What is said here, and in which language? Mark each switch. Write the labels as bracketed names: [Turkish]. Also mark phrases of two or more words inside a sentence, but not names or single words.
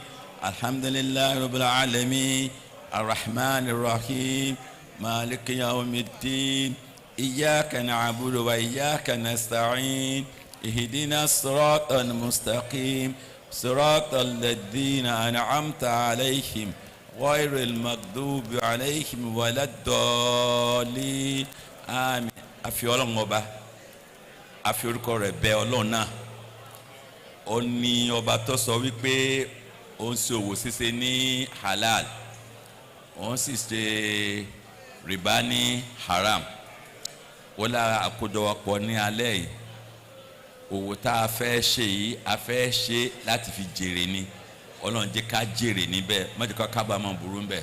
[Arabic] الحمد لله رب العالمين الرحمن الرحيم مالك يوم الدين إياك نعبد وإياك نستعين اهدنا الصراط المستقيم صراط الذين أنعمت عليهم غير المغضوب عليهم ولا الضالين آمين. [Yoruba] àfi Ọlọ́run ọba àfi orúkọ rẹ̀ bẹ̀ Ọlọ́run náà ó ní ọba tó sọ wípé ó ń ṣe òwò ṣíṣe ní halal ó ń sì ṣe rìbá ní haram. ó lára àkójọpọ̀ ní alẹ́ yìí òwò tá a fẹ́ ṣe yìí a fẹ́ ṣe láti fi jèrè ni Ọlọ́run jẹ́ ká jèrè níbẹ̀ má jẹ́ ká kábàámọ̀ burú níbẹ̀.